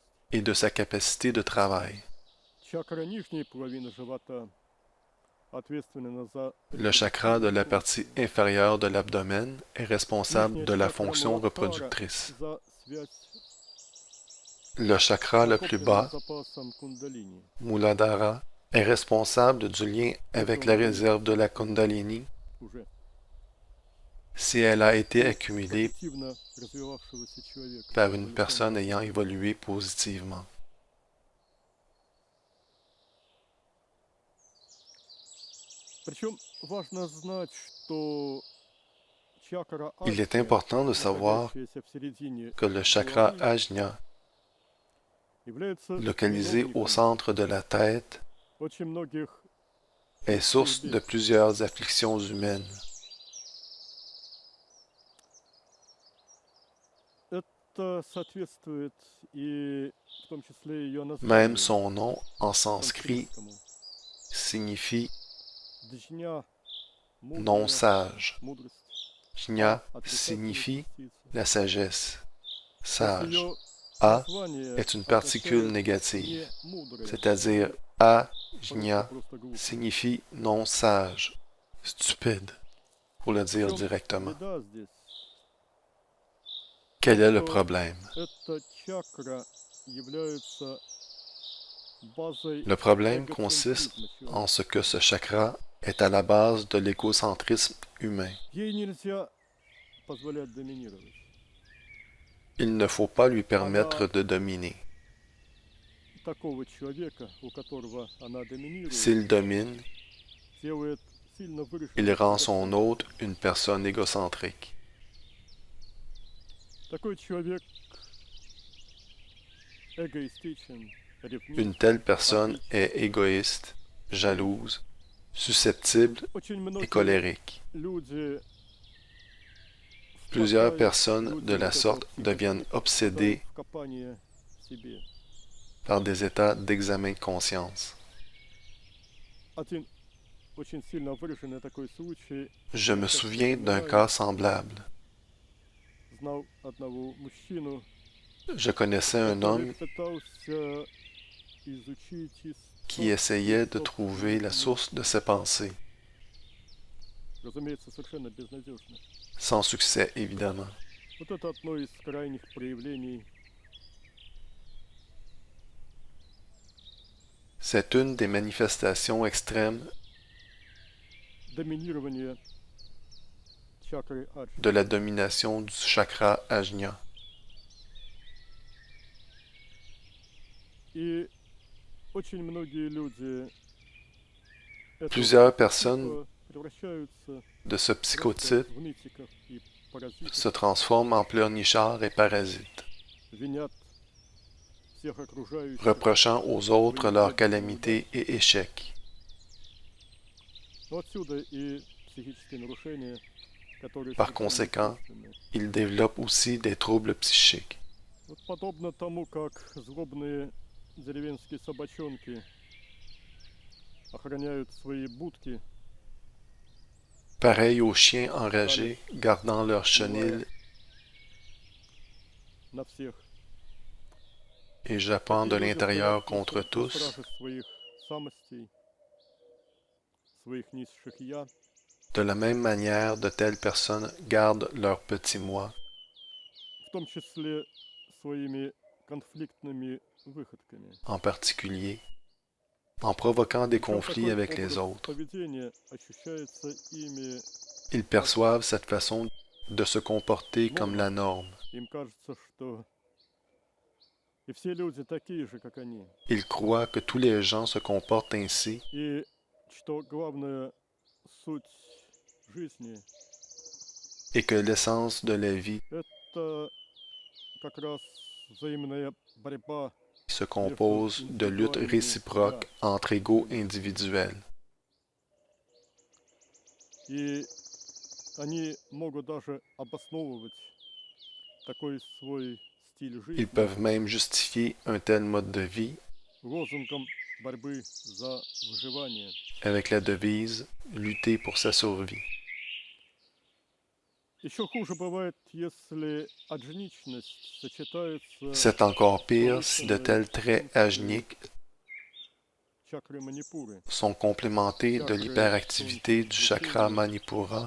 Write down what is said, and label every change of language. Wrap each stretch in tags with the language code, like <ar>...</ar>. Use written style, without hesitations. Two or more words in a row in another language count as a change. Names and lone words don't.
<fr>et de sa capacité de travail.</fr> <ru>Чакра нижней половины живота ответственна за</ru> <fr>Le chakra de la partie inférieure de l'abdomen est responsable de la fonction reproductrice.</fr> <ru>за связь</ru> <fr>Le chakra</fr> <ru>с</ru> <fr>le plus</fr> <ru>накопленным</ru> <fr>bas,</fr> <ru>запасом кундалини.</ru> <fr>Muladhara, est responsable du lien avec la réserve de la Kundalini</fr> <ru>Уже</ru> <fr>si elle a été accumulée</fr> <ru>позитивно развивавшегося человека.</ru> <fr>par une personne ayant évolué positivement.</fr> <ru>Причем важно знать, что чакра</ru> <fr>Il est</fr> <ru>Аджня,</ru> <fr>important de savoir</fr> <ru>находящаяся в середине</ru> <fr>que le chakra</fr> <ru>головы,</ru> <fr>Ajna,</fr> <ru>является</ru> <fr>localisé au</fr> <ru>виновником</ru> <fr>centre de la tête,</fr> <ru>очень многих</ru> <fr>est</fr> <ru>людских</ru> <fr>source de</fr> <ru>бед.</ru> <fr>plusieurs afflictions humaines.</fr> <ru>Это соответствует и в том числе ее</ru> <fr>Même</fr> <ru>названию</ru> <fr>son nom en sanskrit</fr> <ru>санскритскому.</ru> <fr>signifie</fr> <ru>Джня,</ru> <fr>non</fr> <ru>мудрая,</ru> <fr>sage.</fr> <ru>мудрость.</ru> <fr>Jna</fr> <ru>Отрицательная</ru> <fr>signifie</fr> <ru>частица.</ru> <fr>la sagesse.</fr> <ru>То есть</ru> <fr>Sage.</fr> <ru>ее</ru> <fr>A</fr> <ru>название</ru> <fr>est une particule</fr> <ru>означает</ru> <fr>négative,</fr> <ru>не мудрая,</ru> <fr>c'est-à-dire Ajna</fr> <ru>просто глупая.</ru> <fr>signifie non sage, stupide, pour le dire</fr> <ru>Причем</ru> <fr>directement.</fr> <ru>беда здесь,</ru> <fr>Quel est le</fr> <ru>что</ru> <fr>problème?</fr> <ru>эта чакра является базой</ru> <fr>Le problème consiste</fr> <ru>эгоцентризма</ru> <fr>en</fr> <ru>человека.</ru> <fr>ce que ce chakra est à la base de l'égocentrisme humain.</fr> <ru>Ей нельзя позволять доминировать.</ru> <fr>Il ne faut pas lui</fr> <ru>Она</ru> <fr>permettre de dominer.</fr> <ru>такого человека, у которого она доминирует,</ru> <fr>S'il domine,</fr> <ru>делает сильно</ru> <fr>il</fr> <ru>выраженным</ru> <fr>rend son</fr> <ru>эгоцентром.</ru> <fr>hôte une personne égocentrique.</fr> <ru>Такой человек эгоистичен,</ru> <fr>Une</fr> <ru>ревнив.</ru> <fr>telle personne est égoïste, jalouse, susceptible</fr> <ru>Очень</ru> <fr>et</fr> <ru>многие</ru> <fr>colérique.</fr> <ru>люди</ru> <fr>Plusieurs</fr> <ru>впадают,</ru> <fr>personnes</fr> <ru>люди</ru> <fr>de la</fr> <ru>вот этого</ru> <fr>sorte deviennent</fr> <ru>психотипа,</ru> <fr>obsédées</fr> <ru>впадают в копание в себе.</ru> <fr>par des états d'examen de conscience.</fr> <ru>Один очень сильно выраженный такой случай.</ru> <fr>Je</fr> <ru>Я</ru> <fr>me</fr> <ru>часто</ru> <fr>souviens d'un</fr> <ru>вспоминаю,</ru> <fr>cas semblable.</fr> <ru>знал одного мужчину,</ru> <fr>Je connaissais un</fr> <ru>который</ru> <fr>homme</fr> <ru>пытался изучить</ru> <fr>qui essayait de trouver la source de ses pensées,</fr> <ru>разумеется, совершенно безнадежно.</ru> <fr>sans succès évidemment.</fr> <ru>Вот это одно из крайних проявлений</ru> <fr>C'est une des manifestations extrêmes</fr> <ru>доминирования чакры Аджна.</ru> <fr>de la domination du chakra Ajna.</fr> <ru>И очень многие люди этого</ru> <fr>Plusieurs personnes</fr> <ru>типа превращаются</ru> <fr>de ce</fr> <ru>просто</ru> <fr>psychotype</fr> <ru>в нытиков и паразитов,</ru> <fr>se transforment en pleurnichards et parasites,</fr> <ru>винят всех окружающих.</ru> <fr>reprochant aux autres leurs calamités et échecs.</fr> <ru>Но отсюда и психические нарушения, которые</ru> <fr>Par</fr> <ru>совершенно</ru> <fr>conséquent,</fr> <ru>естественны.</ru> <fr>ils développent aussi des troubles psychiques.</fr> <ru>Вот подобно тому, как злобные деревенские собачонки охраняют свои будки,</ru> <fr>Pareil aux chiens enragés gardant leur chenil</fr> <ru>на всех.</ru> <fr>et jappant de</fr> <ru>Такие люди</ru> <fr>l'intérieur</fr> <ru>стоят</ru> <fr>contre</fr> <ru>на</ru> <fr>tous,</fr> <ru>страже своих самостей, своих низших я,</ru> <fr>de la même manière de telles personnes gardent leur petit moi,</fr> <ru>в том числе своими конфликтными выходками.</ru> <fr>en particulier, en provoquant des</fr> <ru>Причем</ru> <fr>conflits</fr> <ru>такой</ru> <fr>avec les</fr> <ru>образ</ru> <fr>autres.</fr> <ru>поведения ощущается ими,</ru> <fr>Ils perçoivent cette façon de se comporter comme la norme.</fr> <ru>им кажется, что и все люди такие же, как они.</ru> <fr>Ils croient que tous les gens se comportent ainsi</fr> <ru>И что главная суть жизни</ru> <fr>et que l'essence de la vie –</fr> <ru>это как раз взаимная борьба.</ru> <fr>se compose de luttes réciproques entre égaux individuels.</fr> <ru>И они могут даже обосновывать такой свой стиль</ru> <fr>Ils</fr> <ru>жизни</ru> <fr>peuvent même justifier un tel mode de vie</fr> <ru>лозунгом борьбы за выживание.</ru> <fr>avec la devise lutter pour sa survie.</fr> <ru>Еще хуже бывает, если аджничность сочетается</ru> <fr>C'est encore pire si de tels traits agniques</fr> <ru>с чакрой манипуры,</ru> <fr>sont complémentés de l'hyperactivité du chakra Manipura</fr>